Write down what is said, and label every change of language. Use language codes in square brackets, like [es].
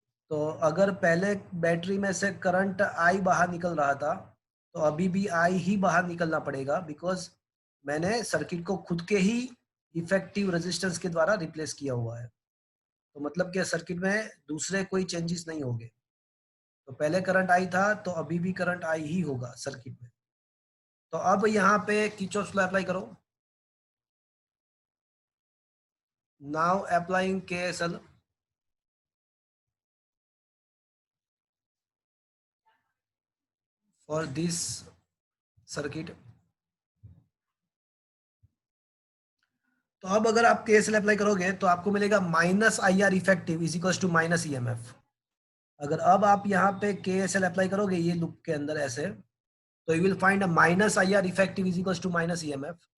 [hi] तो अगर पहले बैटरी में से करंट I बाहर निकल रहा था, तो अभी भी I ही बाहर निकलना पड़ेगा, बिकॉज मैंने सर्किट को खुद के ही इफेक्टिव रेजिस्टेंस के द्वारा रिप्लेस किया हुआ है। तो मतलब कि सर्किट में दूसरे कोई चेंजेस नहीं होंगे। तो पहले करंट I था, तो अभी भी करंट I ही होगा सर्किट में। तो अब यहाँ पे किरचॉफ लॉ अप्लाई करो। [en] Now applying KSL for this circuit। [hi] तो अब अगर आप KSL अप्लाई करोगे तो आपको मिलेगा minus IR effective is equal to minus EMF। अगर अब आप यहाँ पे KSL अप्लाई करोगे ये लूप के अंदर ऐसे, तो [en] You will find minus IR effective is equal to minus EMF।